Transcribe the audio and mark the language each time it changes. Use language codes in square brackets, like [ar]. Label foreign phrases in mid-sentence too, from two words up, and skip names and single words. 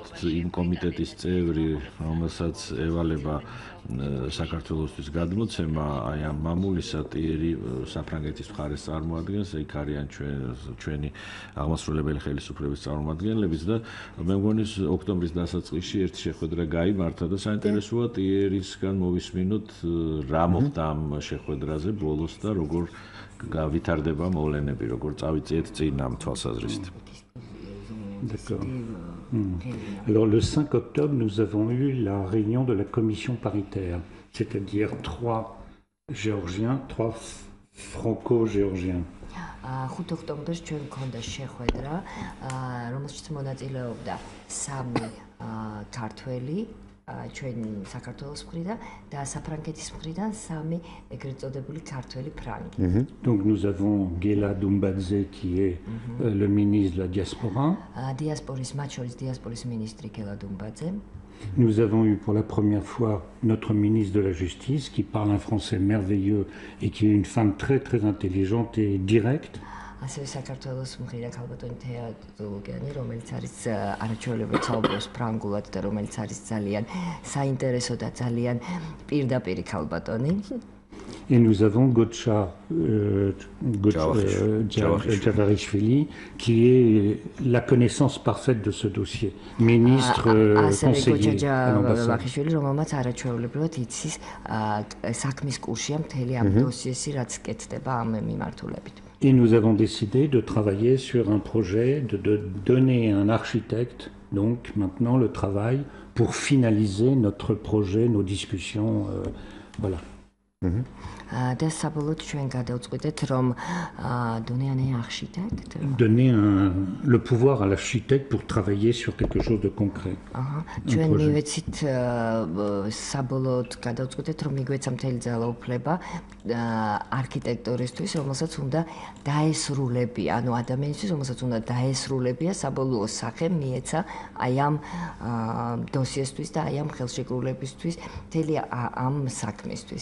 [ka] იმ კომიტეტის წევრი, რომელსაც ევალება საქართველოსთვის გადმოცემა, აი ამ მამულისა ტიერი საფრანგეთის მხარეს წარმოადგენს, იქ არიან ჩვენი აღმასრულებელი ხელისუფლების წარმომადგენლებიც და მე მგონი ოქტომბრის დასაწყისში ერთი შეხვედრა გაიმართა და საინტერესოა ტიერისგან მოვისმინოთ რა მოხდა ამ შეხვედრაზე ბოლოს და როგორ გავითარდება მოვლენები, როგორ წავიწიეთ წინ ამ თვალსაზრისით. [fr] D'accord. Alors le 5 octobre, nous avons eu la réunion de la commission paritaire, c'est-à-dire 3 géorgiens, 3 franco-géorgiens. [ka] 5 ოქტომბერს ჩვენ გქონდა შეხვედრა, რომელშიც მონაწილეობდა 3 ქართველი ჩვენ საქართველოს მხრიდან და საფრანგეთის მხრიდან 3 ეგრეთ წოდებული ქართველი ფრანგი. [fr] Donc nous avons Gela Dumbadze qui est le ministre de la diaspora. [ka] Diasporis მათ შორის დიასპორის მინისტრი Gela Dumbadze. [fr] Nous avons eu pour la première fois notre ministre de la Justice qui parle un français merveilleux et qui est une femme très très intelligente et directe. [ka] ასევე საქართველოს მხრიდან ქალბატონი თეატოლოგიანი, რომელიც არის არაჩვეულებრივ საუბრობს ფრანგულად და რომელიც არის ძალიან საინტერესო და ძალიან პირდაპირი ქალბატონი. [fr] Et nous avons Gotcha Javarishvili qui est la connaissance parfaite de ce dossier. Ministre conseiller à l'ambassade. [ka] რომელმაც არაჩვეულებრივად იცის საქმის კურსია მთელი ამ დოსიესი, რაც კეთდება ამ მიმართულებით. [fr] Et nous avons décidé de travailler sur un projet, de donner un architecte, donc maintenant le travail, pour finaliser notre projet, nos discussions, voilà. [ka] და საბოლოოდ ჩვენ გადავწყვიტეთ რომ [fr] donner un architecte, donner le pouvoir à l'architecte pour travailler sur quelque chose de concret. [ka] ჩვენ მივეცით საბოლოოდ გადავწყვიტეთ რომ მიგვეცა მთელი ძალაუფლება არქიტექტორისთვის, რომელსაც უნდა დაესრულებია, ანუ ადამიანისთვის, რომელსაც უნდა დაესრულებია საბოლოო სახე მიეცა აი ამ დოსიესთვის და აი ამ ხელშეკრულებისთვის, მთელი ამ საქმისთვის.